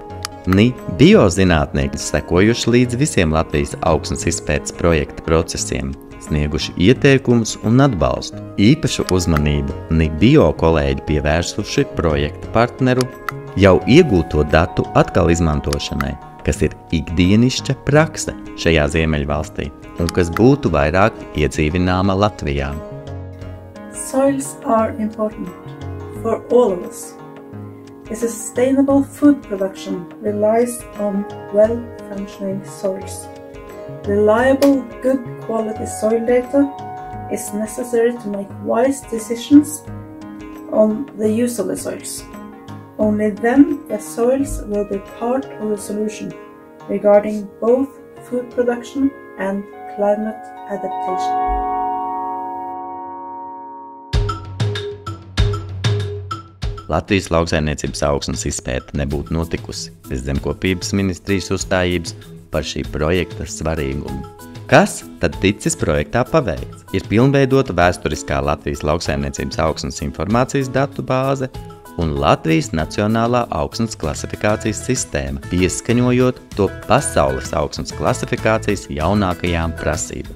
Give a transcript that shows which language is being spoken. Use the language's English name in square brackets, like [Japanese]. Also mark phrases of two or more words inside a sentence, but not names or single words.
[Latvian] NIBio sekojuši līdz visiem Latvijas augsnes izpētes projekta procesiem, snieguši ieteikumus un atbalstu. Īpašu uzmanību NIBio kolēģi pievērsuši projekta partneru jau iegūto datu atkal izmantošanai, kas ir ikdienišķa prakse šajā Ziemeļvalstī un kas būtu vairāk iedzīvināma Latvijā. [English] Soils are important for all of us. A sustainable food production relies on well-functioning soils. Reliable, good quality soil data is necessary to make wise decisions on the use of the soils. Only then the soils will be part of the solution regarding both food production and climate adaptation. [Latvian] Latvijas lauksaimniecības augsnes izpēte nebūtu notikusi bez Zemkopības ministrijas uzstājības par šī projekta svarīgumu. Kas tad ticis projektā paveikts? Ir pilnveidota vēsturiskā Latvijas lauksaimniecības augsnes informācijas datu bāze un Latvijas Nacionālā augsnes klasifikācijas sistēma, pieskaņojot to pasaules augsnes klasifikācijas jaunākajām prasībām.